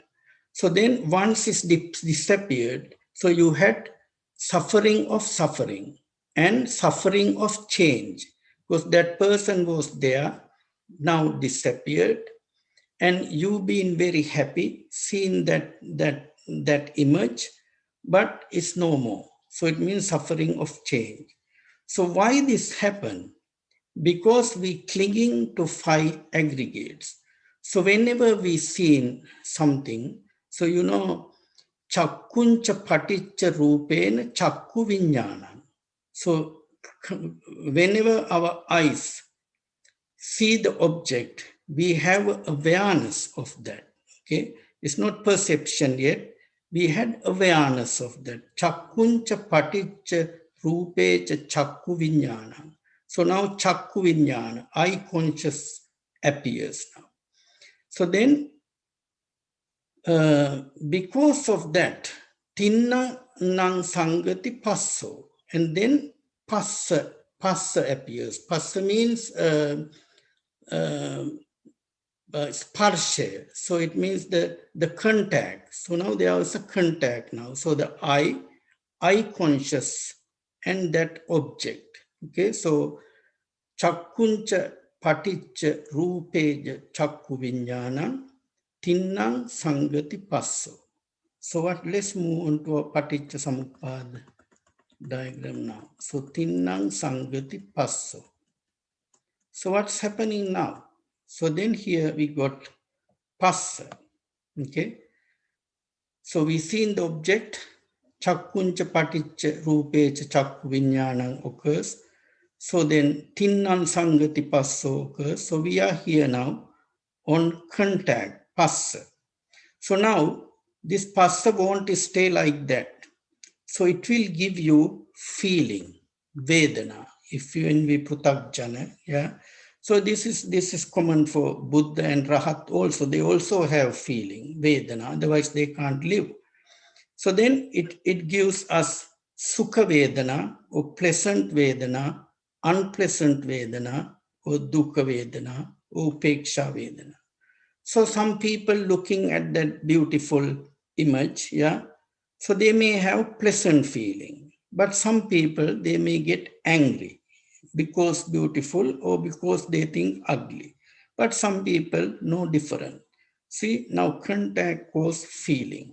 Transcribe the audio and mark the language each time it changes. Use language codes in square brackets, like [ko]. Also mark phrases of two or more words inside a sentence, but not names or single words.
[en] So then once it's disappeared, so you had suffering and suffering of change, because that person was there, now disappeared, and you been very happy seeing that image, but it's no more. So it means suffering of change. So why this happen? Because we clinging to 5 aggregates. So whenever we seen something, so you know, [pi] chakkuncha paticca rupena chakku viññāna. [en] So whenever our eyes see the object, we have awareness of that. Okay, it's not perception yet. We had awareness of that. [pi] Chakkuncha paticca rupecha chakku viññāna. [en] So now [pi] chakku viññāna, [en] eye conscious appears now. So then, because of that, [pi] tinna nang sangati passo, [en] and then passa appears. Passa means sparsha, so it means the contact. So now there is a contact now. So the eye conscious and that object. [pi] Okay, so chakkuncha paticca rupeja chakku viññāna tinnang sangati passo. [en] So what? Let's move on to a Paticcasamuppada diagram now. [pi] So tinnang sangati passo. [en] So what's happening now? So then here we got passa. Okay. So we see in the object [pi] chakkuncha paticca rupecha chakku viññānam occurs. [en] So then [pi] tinnan sangati passo [en] occurs. So we are here now on contact, passa. So now this passa won't stay like that. So it will give you feeling, vedana, if you and we pruthaggjana, yeah. So this is common for Buddha and Rahat also. They also have feeling, vedana, otherwise they can't live. So then it gives us [pi] sukha vedana, [en] or pleasant vedana, unpleasant vedana, or [pi] dukkha vedana, [en] or [pi] upeksha vedana. [en] So some people looking at that beautiful image, yeah, so they may have pleasant feeling, but some people, they may get angry because beautiful or because they think ugly. But some people, no different. See, now contact causes feeling.